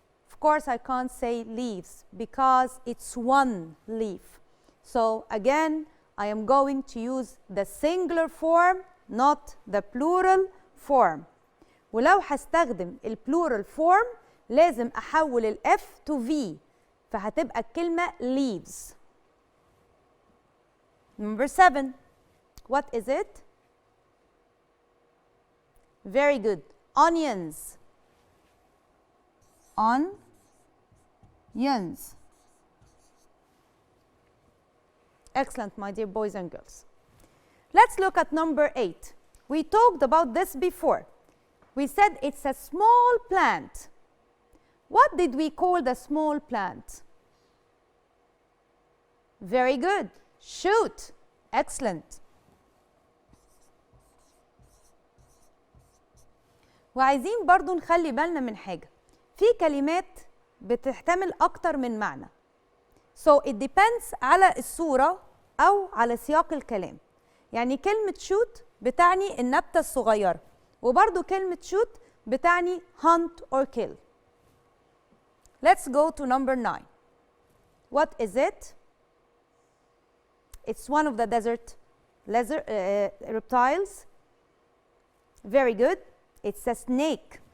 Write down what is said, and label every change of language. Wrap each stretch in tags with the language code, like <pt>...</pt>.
<en>Of course, I can't say leaves because it's one leaf. So again, I am going to use the singular form, not the plural form.</en> <ar>ولو هستخدم البلورال form لازم أحول ال F to V فهتبقى الكلمة leaves.</ar> <en>Number 7. What is it? Very good. Onions. Onions. Excellent, my dear boys and girls. Let's look at number 8. We talked about this before. We said it's a small plant. What did we call the small plant? Very good. Shoot. Excellent.</en> <ar>وعايزين برضو نخلي بالنا من حاجة. في كلمات بتحتمل أكتر من معنى.</ar> <en>So it depends</en> <ar>على الصورة أو على سياق الكلام. يعني كلمة shoot بتعني النبتة الصغيرة. وبرضو كلمة shoot بتعني</ar> <en>hunt or kill. Let's go to number 9. What is it? It's one of the desert reptiles. Very good. It's a snake.</en>